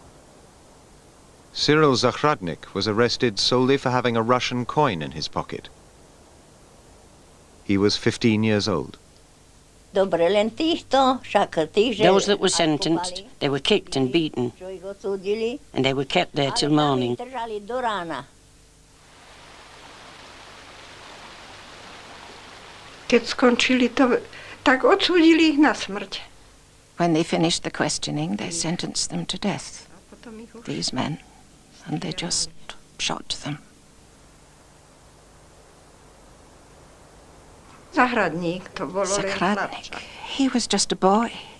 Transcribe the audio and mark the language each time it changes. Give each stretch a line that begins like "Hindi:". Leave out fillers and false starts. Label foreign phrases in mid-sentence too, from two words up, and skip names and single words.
English: Cyril Zahradnik was arrested solely for having a Russian coin in his pocket. He was 15 years old. Those that were sentenced, they were kicked and beaten, and they were kept there till morning.
Slovak: Keď skončili to, tak odsúdili ich na smrť.
English: When they finished the questioning, they sentenced them to death, these men, and they just shot them. Zahradník, he was just a boy.